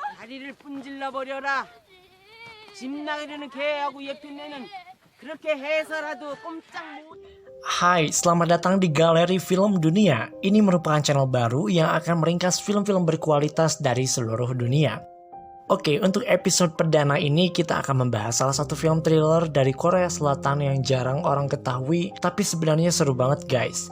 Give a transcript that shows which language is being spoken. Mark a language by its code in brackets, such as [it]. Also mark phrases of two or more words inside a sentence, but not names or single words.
[ko] 다리를 분질러 버려라. 집 나가려는 개하고 예쁜 애는 그렇게 해서라도 꼼짝 못. [id] Hai, selamat datang di Galeri Film Dunia. Ini merupakan channel baru yang akan meringkas film-film berkualitas dari seluruh dunia. Oke, untuk episode perdana ini kita akan membahas salah satu film thriller dari Korea Selatan yang jarang orang ketahui, tapi sebenarnya seru banget guys.